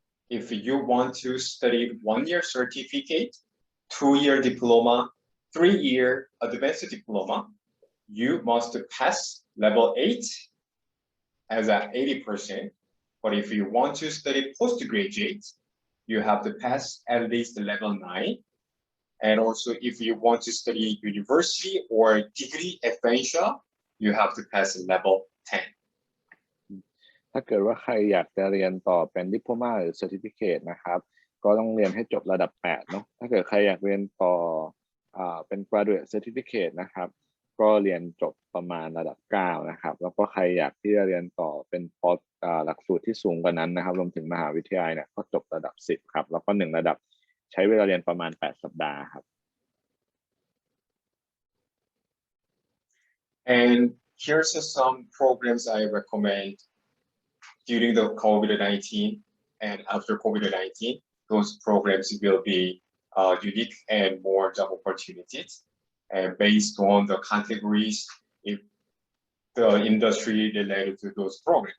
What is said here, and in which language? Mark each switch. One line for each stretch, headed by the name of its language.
English: If you want to study 1-year certificate, 2-year diploma, 3-year advanced diploma, you must pass level 8 as an 80%. But if you want to study postgraduate, you have to pass at least level 9. And also, if you want to study university or degree at Fanshawe, you have to pass level 10.
Thai: ถ้าเกิดว่าใครอยากจะเรียนต่อเป็น Diploma หรือ Certificate นะครับก็ต้องเรียนให้จบระดับ8เนาะถ้าเกิดใครอยากเรียนต่อเป็น Graduate Certificate นะครับก็เรียนจบประมาณระดับ9นะครับแล้วก็ใครอยากที่จะเรียนต่อเป็น Post หลักสูตรที่สูงกว่านั้นนะครับรวมถึงมหาวิทยาลัยเนี่ยก็จบระดับ10ครับแล้วก็1ระดับใช้เวลาเรียนประมาณ8สัปดาห์ครับ
English: And here's some programs I recommend during the COVID-19 and after COVID-19. Those programs will be unique and more job opportunities and based on the categories if the industry related to those programs.